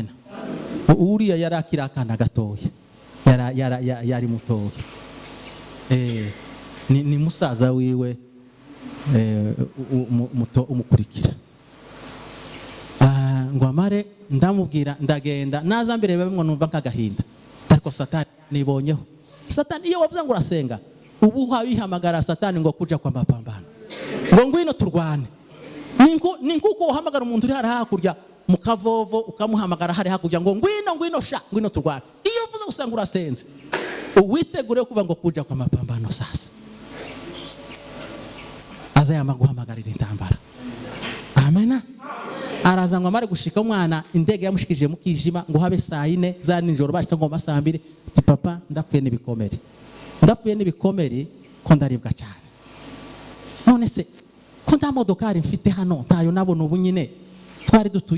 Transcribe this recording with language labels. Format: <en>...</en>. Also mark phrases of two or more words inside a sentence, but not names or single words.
<rn>Uriya yarakira akana gatoya yari mutoya ni musaza wiwe umukurikira ngo amare ndamubwira ndagenda naza mbere bamwe numva nk'agahinda ariko Satani nibonyeho. Satani iyo wavuze ngo urasenga ubu habihamagara Satani ngo</rn> <sw>kuja kwa mapambano</sw> <rn>ngo ngwino turwane ni nkuko uhamagara umuntu uri hakurya mu Kavovo ukamuhamagara hari hakurya ngo ngwino turwane. Iyo uvuze usanga urasenze uwitegure kuva ngo</rn> <sw>kuja kwa mapambano</sw> <rn>sasa azayama guhamagarira intambara. Amen. Araza ngo amare gushika umwana indege yamushikije mu kijima ngo habe saa 4 za nijoro bashitse ngo saa 2 ati papa ndapfuye n'ibikomere ko ndaribwa cyane none se ko nta modokari mfite hano ntayo nabona ubu nyine twari dutuye</rn>